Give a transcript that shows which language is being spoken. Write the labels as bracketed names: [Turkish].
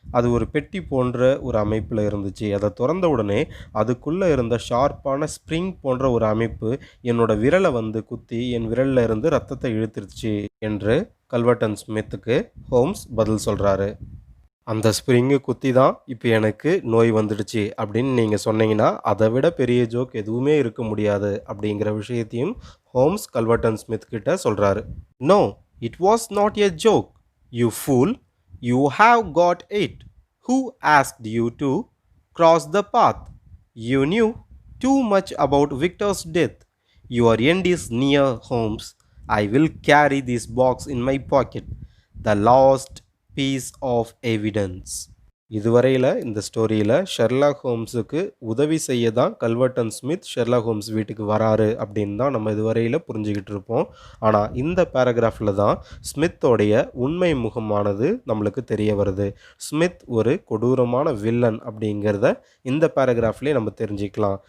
[Tamil] அது ஒரு பெட்டி போன்ற ஒரு அமைப்பில் இருந்துச்சு. அதை திறந்த உடனே அதுக்குள்ளே இருந்த ஷார்ப்பான ஸ்ப்ரிங் போன்ற ஒரு அமைப்பு என்னோட விரலை வந்து குத்தி என் விரலில் இருந்து ரத்தத்தை இழுத்துருச்சு என்று கல்வர்டன் ஸ்மித்துக்கு ஹோம்ஸ் பதில் சொல்கிறாரு. அந்த ஸ்ப்ரிங்கு குத்தி தான் இப்போ எனக்கு நோய் வந்துடுச்சு அப்படின்னு நீங்கள் சொன்னீங்கன்னா அதை விட பெரிய ஜோக் எதுவுமே இருக்க முடியாது அப்படிங்கிற விஷயத்தையும் ஹோம்ஸ் கல்வர்டன் ஸ்மித் கிட்ட சொல்கிறாரு. [English] No, it was not a joke, you fool. You have got it. Who asked you to cross the path? You knew too much about Victor's death. Your end is near, Holmes. I will carry this box in my pocket. The last piece of evidence. [Tamil] இதுவரையில் இந்த ஸ்டோரியில் Sherlock ஹோம்ஸுக்கு உதவி செய்ய தான் கல்வர்டன் Smith Sherlock Holmes வீட்டுக்கு வராரு அப்படின்னு தான் நம்ம இதுவரையில் புரிஞ்சுக்கிட்டு இருப்போம். ஆனால் இந்த பேராகிராஃபில் தான் ஸ்மித்தோடைய உண்மை முகமானது நம்மளுக்கு தெரிய வருது. ஸ்மித் ஒரு கொடூரமான வில்லன் அப்படிங்கிறத இந்த பேராகிராஃப்லேயே நம்ம தெரிஞ்சுக்கலாம்.